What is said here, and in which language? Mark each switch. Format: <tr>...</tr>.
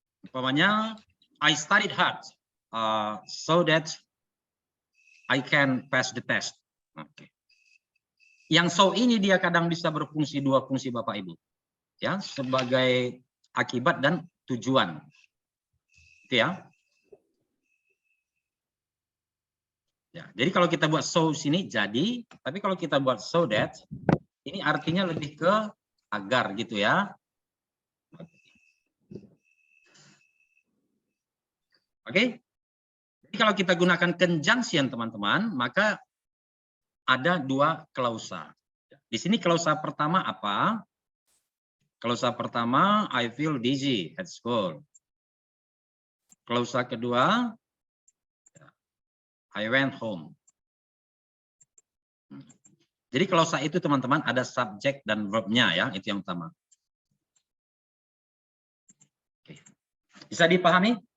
<id>Umpamanya,</id> <en>I studied hard so that I can pass the test.</en> <id>Oke. Yang so ini dia kadang bisa berfungsi 2 fungsi Bapak Ibu, ya, sebagai akibat dan tujuan. Itu ya. Ya, jadi kalau kita buat so sini jadi, tapi kalau kita buat so that, ini artinya lebih ke agar gitu ya. Oke. Jadi kalau kita gunakan conjunction teman-teman, maka ada 2 klausa. Di sini klausa pertama apa? Klausa pertama,</id> <en>I feel dizzy at school.</en> <id>Klausa kedua,</id> <en>I went home.</en> <id>Jadi klausa itu teman-teman ada subjek dan verbnya ya, itu yang utama. Oke. Bisa dipahami?</id>